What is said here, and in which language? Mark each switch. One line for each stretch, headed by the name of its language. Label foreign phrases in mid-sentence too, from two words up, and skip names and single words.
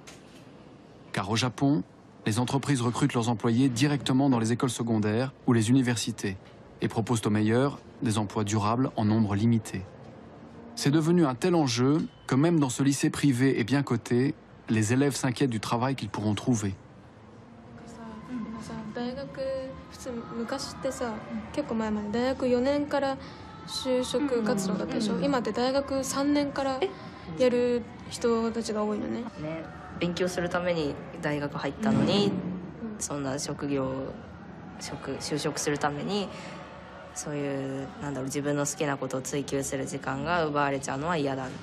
French: Car au Japon, les entreprises recrutent leurs employés directement dans les écoles secondaires ou les universités et proposent aux meilleurs des emplois durables en nombre limité. C'est devenu un tel enjeu que même dans ce lycée privé et bien coté, les élèves s'inquiètent du travail qu'ils pourront trouver.
Japanese: 昔ってさ、結構前まで大学4年から就職活動だったでしょ。今って大学3年からやる人たちが多いのね。勉強するために大学入ったのに、そんな就職するためにそういう自分の好きなことを追求する時間が奪われちゃうのは嫌だね。